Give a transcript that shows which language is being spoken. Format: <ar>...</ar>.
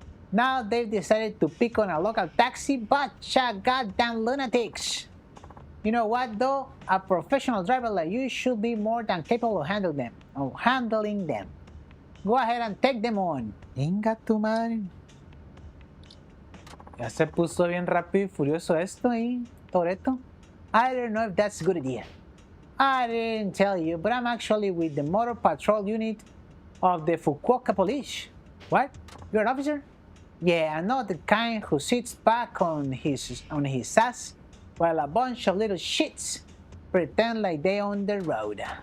<en>Now they've decided to pick on a local taxi, buncha goddamn lunatics. You know what though? A professional driver like you should be more than capable of handling them. Go ahead and take them on.</en> <es>Venga tu madre. Ya se puso bien rápido y furioso esto ahí, Toretto.</es> <en>I don't know if that's a good idea. I didn't tell you, but I'm actually with the Motor Patrol Unit of the Fukuoka Police. What? You're an officer? Yeah, I'm not the kind who sits back on his ass while a bunch of little shits pretend like they own the road.</en>